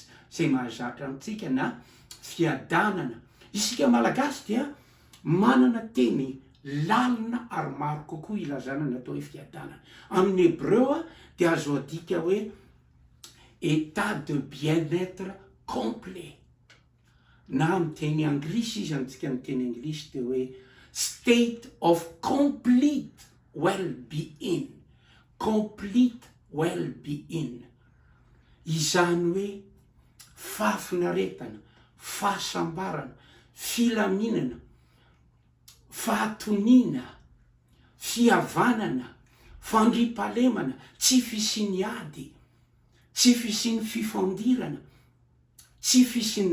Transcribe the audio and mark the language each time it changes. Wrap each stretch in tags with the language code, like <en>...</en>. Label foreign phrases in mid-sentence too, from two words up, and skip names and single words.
<mg>zay mahazatra amitsika na fiadanana isika malagasy dia manana teny lalina ary maro kokoa ilazana ny atao hoe fiadanana amin'ny hebreo dia azo adika hoe</mg> <fr>état de bien-être complet</fr> <mg>na amin'ny teny anglisy izy amintsika amin'ny teny anglisy de hoe</mg> <en>state of complete well-being</en> <mg>izany hoe fahafinaretana fahasambarana filaminana fahatoniana fihavanana fandripahalemana tsy fisiany ady tsy fisiany fifandirana tsy fisiany</mg>